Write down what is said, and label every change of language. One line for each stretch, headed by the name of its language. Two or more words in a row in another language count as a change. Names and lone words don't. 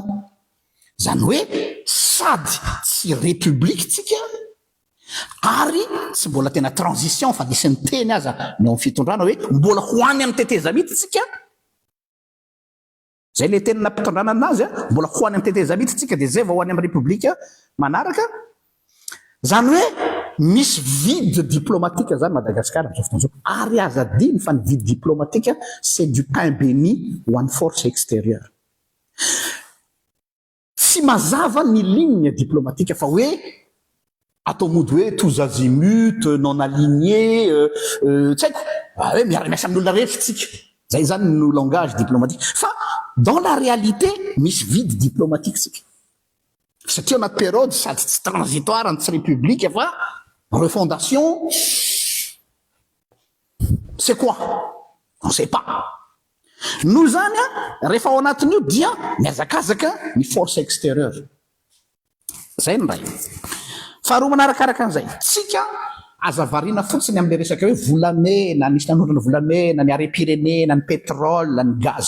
Malagasy: Zany hoe sady tsy république tsika ary tsy mbola tena transition fa nisy teny aza ny amin'ny fitondrana hoe mbola ho any amin'ny teteza mihitsy tsika. Zay le teny nampitondrana anazy mbola ho any amin'ny teteza mihitsy tsika dia zay vao ho any amin'ny république manaraka. Zany hoe misy
French: vide diplomatique
Malagasy: zany Madagasikara amin'izao fotoan'izao. Ary aza diny fa ny
French: vide diplomatique c'est du pain béni
Malagasy: ho an'ny
French: force extérieure.
Malagasy: Tsy mazava ny
French: ligne diplomatique
Malagasy: fa hoe atao mody hoe
French: tous azimuts, non alignés,
Malagasy: tsy haiko, hoe miara-miasa amin'olona rehetra tsika. Zay zany no
French: langage diplomatique. Fa dans la réalité,
Malagasy: misy vide diplomatique tsika. Satria anaty période sady tsy transitoire tsy république fa refondation.
French: C'est quoi? On ne sait pas.
Malagasy: Nous zany rehefa ao anatin'io dia miazakazaka ny
French: force extérieure.
Malagasy: Zay ny ray. Faharoa manarakaraka an'izay, tsika aza variana fotsiny amin'ilay resaka hoe volamena, nisy nanondrana volamena, ny arem-pirenena, ny pétrole, ny gaz.